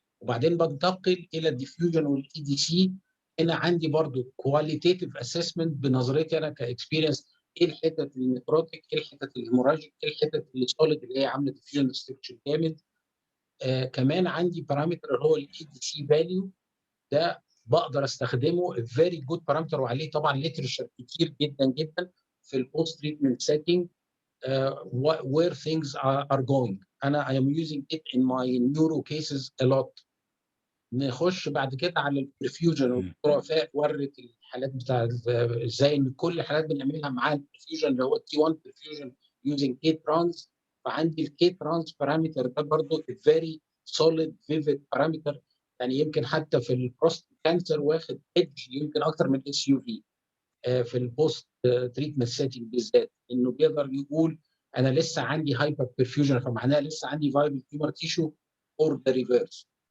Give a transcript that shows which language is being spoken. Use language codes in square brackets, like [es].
[ar] وبعدين بنتقل الى الديفيوجن والاي دي سي. هنا عندي برضو كواليتيتيف اسسمنت بنظرتي انا كاكسبيرينس، ايه الحتت النكروتيك، ايه الحتت الهيموراجيك، ايه الحتت السوليد اللي هي عامله ديفيوجن ستركشر جامد. كمان عندي بارامتر اللي هو الاي دي سي فاليو، ده بقدر استخدمه فيري جود بارامتر، وعليه طبعا ليترشر كتير جدا جدا في البوست تريتمنت سيتنج [en] where things are going. [ar] انا [en] I am using it in my neuro cases a lot. [ar] نخش بعد كده على البرفيوجن. والدكتور وفاء ورت الحالات بتاع ازاي ان كل الحالات بنعملها معاه البرفيوجن اللي هو تي 1 برفيوجن [en] using [ar] كي ترانس. فعندي الكي ترانس بارامتر ده برضه [en] very solid vivid [ar] بارامتر، يعني يمكن حتى في البروستات كانسر واخد ايدج يمكن اكتر من اس يو في في البوست تريتمنت سيتنج بالذات، انه بيقدر يقول انا لسه عندي هايبر برفيوجن، فمعناها لسه عندي فايبل تيومر تيشو اور ذا ريفيرس.